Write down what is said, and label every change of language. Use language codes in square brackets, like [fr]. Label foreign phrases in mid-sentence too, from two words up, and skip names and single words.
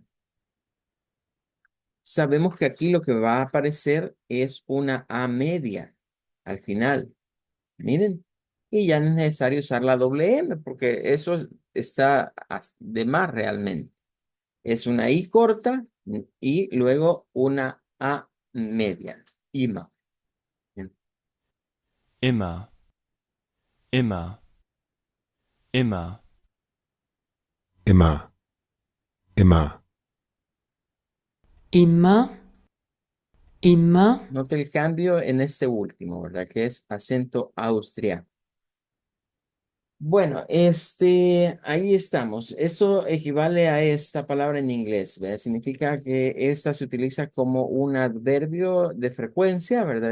[es] Sabemos que aquí lo que va a aparecer es una A media al final. Miren, y ya no es necesario usar la doble M porque está de más realmente. Es una I corta y luego una A media. IMA. Bien. [de] immer, immer, immer, immer, immer, immer, immer, [es] Note el cambio en este último, ¿verdad? Que es acento austriaco. Bueno, ahí estamos. Esto equivale a esta palabra en inglés, ¿verdad? Significa que esta se utiliza como un adverbio de frecuencia, ¿verdad?